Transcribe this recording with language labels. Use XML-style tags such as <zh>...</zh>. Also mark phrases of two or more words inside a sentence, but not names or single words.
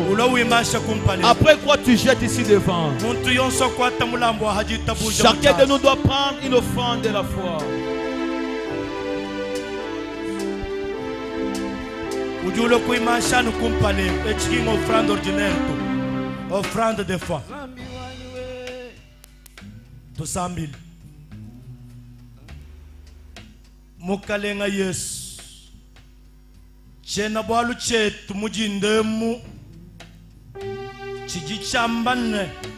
<fr>Après quoi tu jettes ici devant. Chacun de nous doit prendre une offrande de la foi. Offrande de foi.</fr> <lua>Tusambili mukalenga Yesu chena bwalu chetu mujindemu chijichambane</lua>